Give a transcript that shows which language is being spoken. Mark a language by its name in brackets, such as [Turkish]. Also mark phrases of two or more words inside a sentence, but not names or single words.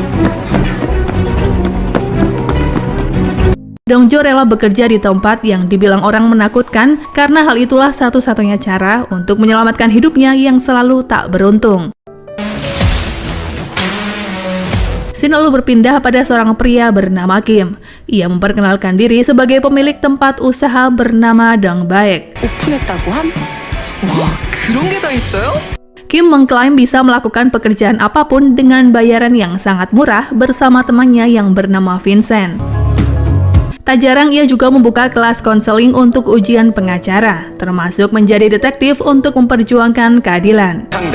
[Indonesian] Dongjo rela bekerja di tempat yang dibilang orang menakutkan karena hal itulah satu-satunya cara untuk menyelamatkan hidupnya yang selalu tak beruntung. Scene lalu berpindah pada seorang pria bernama Kim. Ia memperkenalkan diri sebagai pemilik tempat usaha bernama Dong Baek. [Korean] 오픈했다고 함? 와, 그런 게 다 있어요? [Indonesian] Kim mengklaim bisa melakukan pekerjaan apapun dengan bayaran yang sangat murah bersama temannya yang bernama Vincent. Tak jarang ia juga membuka kelas konseling untuk ujian pengacara, termasuk menjadi detektif untuk memperjuangkan keadilan.